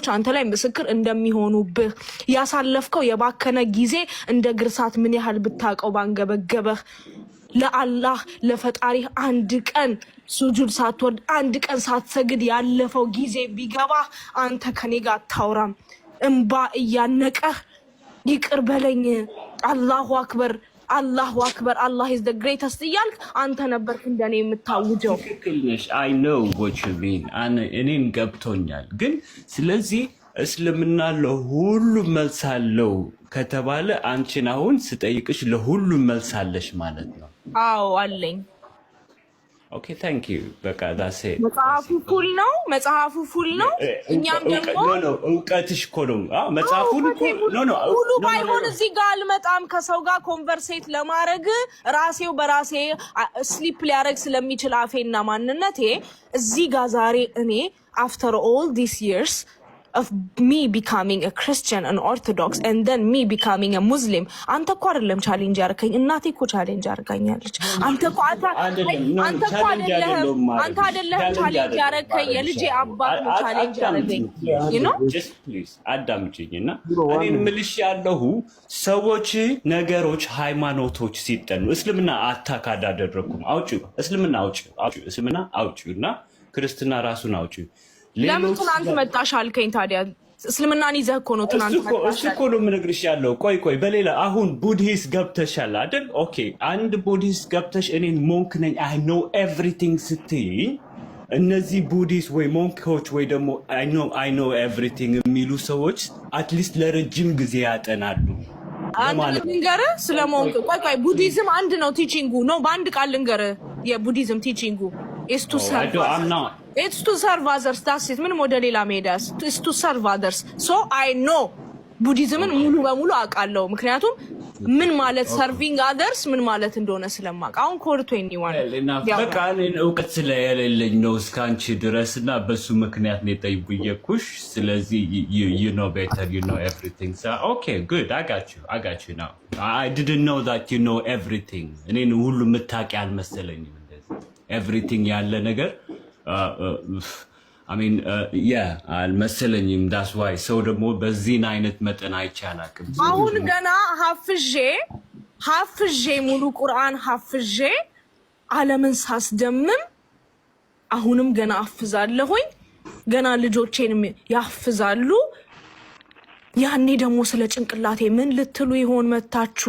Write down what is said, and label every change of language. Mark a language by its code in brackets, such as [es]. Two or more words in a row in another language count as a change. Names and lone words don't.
[am] አንተ ላይ ምስክር እንደሚሆኑብህ፣ ያሳለፍከው የባከነ ጊዜ እንደ ግርሳት ምን ያህል ብታቀው ባንገበገበህ፣ ለአላህ ለፈጣሪህ አንድ ቀን ሱጁድ ሳትወርድ አንድ ቀን ሳትሰግድ ያለፈው ጊዜ ቢገባህ አንተ ከኔ ጋር አታውራም። እንባ እያነቀህ ይቅር በለኝ [ar] الله أكبر [am] አላህ [en] is the greatest [am] እያልክ አንተ ነበርክ እንደኔ የምታውጀው። ትክክል ነሽ። [en] I know what you mean [am] እኔም ገብቶኛል። ግን ስለዚህ እስልምና ለሁሉ መልስ አለው ከተባለ አንቺን አሁን ስጠይቅሽ ለሁሉ መልስ አለሽ ማለት ነው? አዎ አለኝ። [en] okay thank you። [am] በቃ ዳሴ መጽሐፉ ፉል ነው። እኛም ደግሞ እውቀትሽ እኮ ነው። መጽሐፉን ሁሉ ባይሆን እዚህ ጋር አልመጣም። ከሰው ጋር ኮንቨርሴት ለማድረግ ራሴው በራሴ ስሊፕ ሊያደርግ ስለሚችል አፌና ማንነቴ እዚህ ጋር ዛሬ እኔ [en] after all these years of me becoming a Christian and Orthodox and then me becoming a Muslim [am] አንተ እኮ አይደለም ቻሌንጅ ያርከኝ እናቴ እኮ ቻሌንጅ አርጋኛለች። አንተ አይደለም ቻሌንጅ ያርከኝ የልጄ አባት ነው ቻሌንጅ ያረገኝ። [en] you know just please [am] አዳምጪኝና እኔን ምልሽ ያለሁ ሰዎች ነገሮች ሃይማኖቶች ሲጠኑ እስልምና አታክ አዳደረኩም አውጪው እስልምና አውጪውና ክርስትና ራሱን አውጪው። ለምን ትናንት መጣሽ አልከኝ? ታዲያ እስልምናን ይዘህ እኮ ነው ትናንት መጣሽ። እሱ እኮ ነው የምነግርሽ ያለው። ቆይ በሌላ አሁን ቡድሂስት ገብተሻል አይደል? ኦኬ አንድ ቡድሂስት ገብተሽ እኔን ሞንክ ነኝ [en] I know everything [am] ስትይ እነዚህ ቡድሂስት ወይ ሞንኮች ወይ ደግሞ [en] I know everything [am] የሚሉ ሰዎች አትሊስት ለረጅም ጊዜ ያጠናሉ። አንድ ልንገርህ ስለ ሞንክ። ቆይ ቡድሂዝም አንድ ነው ቲቺንጉ ነው። በአንድ ቃል ልንገርህ የቡድሂዝም ቲቺንጉ [en] is to serve it's to serve others. that's it [am] ምንም ወደ ሌላ መሄዳስ [en] is to serve others. so I know [am] ቡዲዝምን ሙሉ በሙሉ አውቃለሁ። ምክንያቱም ምን ማለት [en] serving others [am] ምን ማለት እንደሆነ ስለማውቅ። አሁን ኮድ 21 በቃ እኔን እውቀት ስለሌለኝ ነው እስካንቺ ድረስ እና በሱ ምክንያት ነው የጠየኩሽ። ስለዚህ [en] you know better, you know everything. So okay, good. I got you now. I didn't know that you know everything. [am] እኔን ሁሉ የምታውቂ አልመሰለኝም። እንደዚህ everything ያለ ነገር [en] I mean, yeah, [am] አልመሰለኝም። [en] that's why [am] ሰው ደግሞ በዚህን አይነት መጠን አይቻላቅም። አሁን ገና ሀፍዤ ሙሉ ቁርአን ሀፍዤ ዓለምን ሳስደምም አሁንም ገና አፍዛለሁኝ። ገና ልጆቼንም ያፍዛሉ። ያኔ ደግሞ ስለ ጭንቅላቴ ምን ልትሉ ይሆን መታችሁ?